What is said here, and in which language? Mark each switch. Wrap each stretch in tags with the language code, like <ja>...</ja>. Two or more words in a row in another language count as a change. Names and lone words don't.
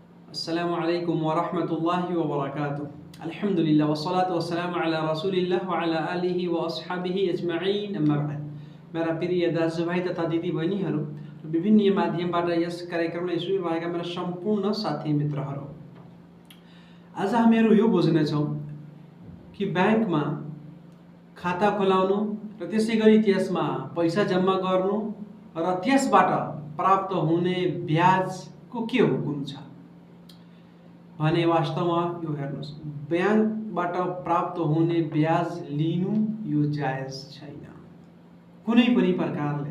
<ar>السلام عليكم ورحمة الله وبركاته. الحمد لله والصلاة والسلام على رسول الله وعلى آله وأصحابه أجمعين، أما بعد.</ar> <ne>मेरा प्रिय दाजुभाइ तथा दिदीबहिनीहरू र विभिन्न माध्यमबाट यस कार्यक्रमलाई सुनिरहेका मेरा सम्पूर्ण साथी मित्रहरू, आज हामीहरू यो बुझ्नेछौँ कि ब्याङ्कमा खाता खोलाउनु र त्यसै गरी त्यसमा पैसा जम्मा गर्नु र त्यसबाट प्राप्त हुने ब्याजको के हुकुम छ भने वास्तवमा यो हेर्नुहोस्, ब्याङ्कबाट प्राप्त हुने ब्याज लिनु यो जायज छैन कुनै पनि प्रकारले।</ne>